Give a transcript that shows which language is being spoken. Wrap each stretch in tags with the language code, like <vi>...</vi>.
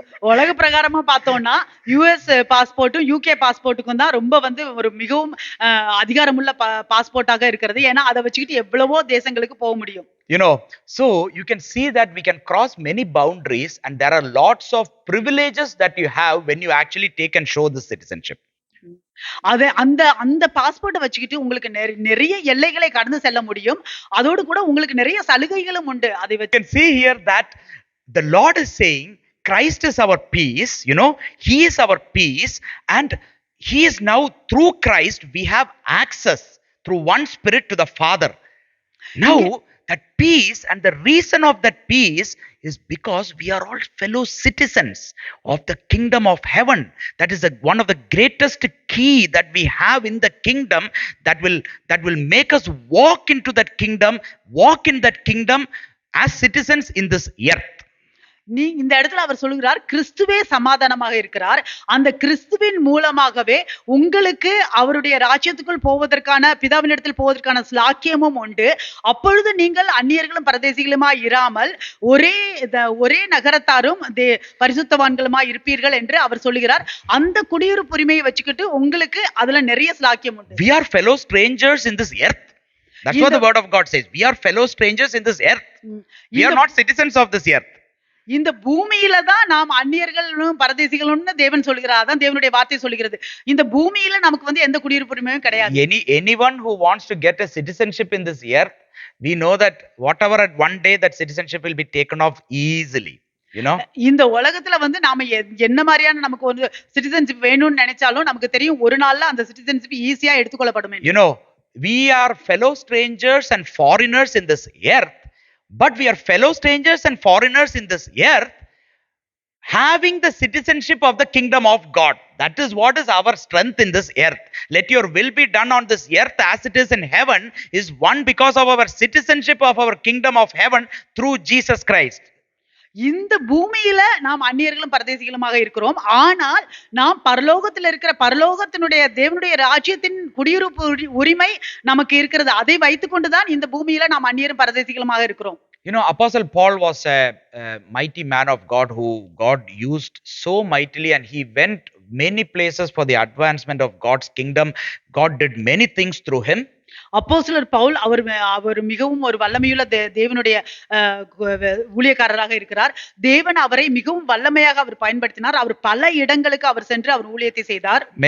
<ta>உலக பிரகாரமா பார்த்தோம்னா US பாஸ்போர்ட்டும் UK பாஸ்போர்ட்டுக்கும் தான் ரொம்ப வந்து ஒரு மிகவும் அதிகாரமுள்ள பாஸ்போர்ட்டாக இருக்கிறது. ஏன்னா அதை வச்சுக்கிட்டு எவ்வளவோ தேசங்களுக்கு போக முடியும்.</ta> <en>You know, so you can see that we can cross many boundaries and there are lots of privileges that you have when you actually take and show the citizenship.</en> <ta>அது அந்த அந்த பாஸ்போர்ட்டை வச்சுக்கிட்டு உங்களுக்கு நிறைய எல்லைகளை கடந்து செல்ல முடியும். அதோடு கூட உங்களுக்கு நிறைய சலுகைகளும் உண்டு. அதை</ta> <en>You can see here that the Lord is saying Christ is our peace, you know, He is our peace, and He is now through Christ we have access through one Spirit to the Father. Now that peace, and the reason of that peace is because we are all fellow citizens of the kingdom of heaven. That is one of the greatest key that we have in the kingdom that will make us walk into that kingdom, walk in that kingdom as citizens in this earth.</en> <ta>இந்த இடத்துல அவர் சொல்லுகிறார், கிறிஸ்துவே சமாதானமாக இருக்கிறார். அந்த கிறிஸ்துவின் மூலமாகவே உங்களுக்கு அவருடைய ராஜ்யத்துக்குள் போவதற்கான, பிதாவினிடத்தில் போவதற்கான ஸ்லாக்கியமும் உண்டு. அப்பொழுது நீங்கள் அந்நியர்களும் பரதேசிகளுமாய் இராமல் ஒரே நகரத்தாரும் பரிசுத்தவான்களுமாய் இருப்பீர்கள் என்று அவர் சொல்லுகிறார். அந்த குடியிருப்பு உரிமையை வச்சுக்கிட்டு உங்களுக்கு அதுல நிறைய ஸ்லாக்கியம் உண்டு.</ta> <en>We are fellow strangers in this earth. That's what the word of God says. We are fellow strangers in this earth. We are not citizens of this earth.</en> <ta>இந்த பூமியில தான் நாம் அந்நியர்களும் பரதேசிகளும்னு தேவன் சொல்கிறார். அதான் தேவனுடைய வார்த்தை சொல்கிறது. இந்த பூமியில நமக்கு வந்து எந்த குடியிருப்பு உரிமையும் கிடையாது.</ta> <en>Anyone who wants to get a citizenship in this earth, we know that whatever at one day that citizenship will be taken off easily. You know,</en> <ta>இந்த உலகத்துல வந்து நாம என்ன மாதிரியான நமக்கு ஒரு சிட்டிசன்ஷிப் வேணும்னு நினைச்சாலும் நமக்கு தெரியும் ஒரு நாள்ல அந்த சிட்டிசன்ஷிப் ஈஸியா எடுத்துக்கொள்ளப்படும்.</ta> <en>You know, we are fellow strangers and foreigners in this earth. But we are fellow strangers and foreigners in this earth, having the citizenship of the kingdom of God. That is what is our strength in this earth. Let your will be done on this earth as it is in heaven is one because of our citizenship of our kingdom of heaven through Jesus Christ.</en> <ta>இந்த பூமியில நாம் அந்நியர்களும் பரதேசிகளுமாக இருக்கிறோம். ஆனால் நாம் பரலோகத்தில் இருக்கிற பரலோகத்தினுடைய தேவனுடைய ராஜ்யத்தின் குடியிருப்பு உரிமை நமக்கு இருக்கிறது. அதை வைத்துக் கொண்டுதான் இந்த பூமியில நாம் அந்நியரும் பரதேசிகளுமாக இருக்கிறோம்.</ta> <en>Apostle Paul was a mighty man of God who God used so mightily, and he went many places for the advancement of God's kingdom. God did many things through him.</en> <ta>அப்போஸ்தலர் பவுல் அவர் மிகவும் ஒரு வல்லமையுள்ள தேவனுடைய ஊழியக்காரராக இருக்கிறார். தேவன் அவரை மிகவும் வல்லமையாக அவர் பயன்படுத்தினார். அவர் பல இடங்களுக்கு அவர் சென்று அவர் ஊழியத்தை செய்தார்.</ta>